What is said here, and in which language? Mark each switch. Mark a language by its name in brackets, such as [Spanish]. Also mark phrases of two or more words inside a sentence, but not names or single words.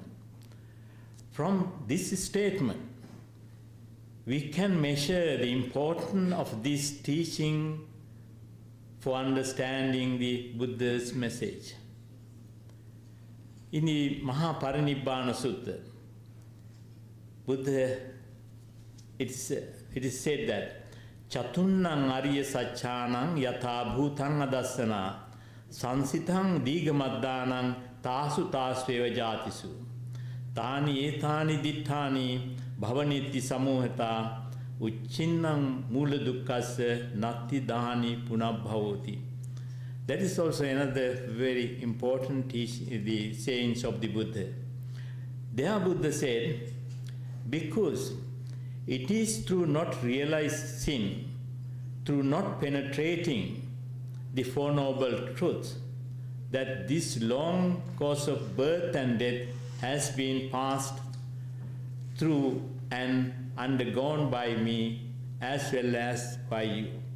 [English] From this statement, we can measure the importance of this teaching for understanding the Buddha's message. In the Mahaparinibbana Sutta, Buddha, it is said that [Pali] Chatunnang Arya Satchanang Yatha Bhutang Adassana Sansitang Digamaddanang Tasu Tasveva Jatisu Tani Etani Dittani Bhavaniti Samohata Uchinnang Mula Dukkasya Natti Dani Punabhavoti. [English] That is also another very important the sayings of the Buddha. There Buddha said, because it is through not realized sin, through not penetrating the Four Noble Truths, that this long course of birth and death has been passed through and undergone by me as well as by you.